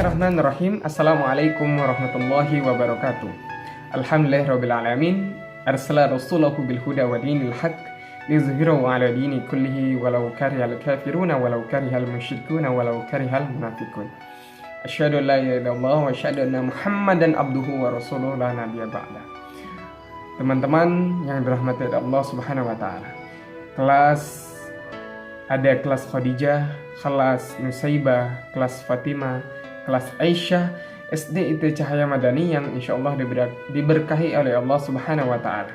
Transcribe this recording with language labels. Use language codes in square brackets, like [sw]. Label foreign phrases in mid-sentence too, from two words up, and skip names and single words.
[ar] بسم الله الرحمن الرحيم. السلام عليكم ورحمة الله وبركاته. الحمد لله رب العالمين. أرسل رسوله بالهدى ودين الحق ليظهره على الدين كله ولو كره الكافرون ولو كره المشركون ولو كره المنافقون. أشهد أن لا إله إلا الله وأشهد أن محمدا عبده ورسوله لا نبي بعد. [id] Teman-teman yang dirahmati Allah [ar] سبحانه وتعالى. [id] Ada kelas Khadijah, kelas Nusaibah, kelas Fatimah, kelas Aisyah, SD IT Cahaya Madani yang [ar] إن شاء الله [id] diberkahi oleh Allah [ar] سبحانه وتعالى.